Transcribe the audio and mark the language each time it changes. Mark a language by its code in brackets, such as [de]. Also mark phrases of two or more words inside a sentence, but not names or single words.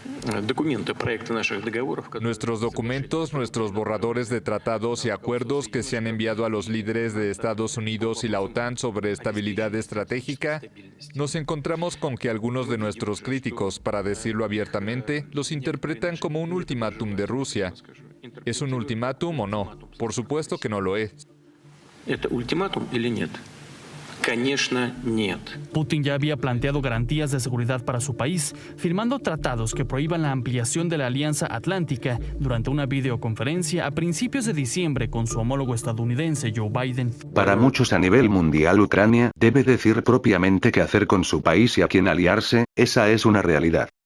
[es] Nuestros documentos, nuestros borradores de tratados y acuerdos que se han enviado a los líderes de Estados Unidos y la OTAN sobre estabilidad estratégica, nos encontramos con que algunos de nuestros críticos, para decirlo abiertamente, los interpretan como un ultimátum de Rusia. ¿Es un ultimátum o no? Por supuesto que no lo es. [ru] ¿Это ультиматум или нет? Конечно, нет. [es] Putin ya había planteado garantías de seguridad para su país, firmando tratados que prohíban la ampliación de la Alianza Atlántica durante una videoconferencia a principios de diciembre con su homólogo estadounidense Joe Biden. Para muchos a nivel mundial Ucrania debe decir propiamente qué hacer con su país y a quién aliarse, esa es una realidad.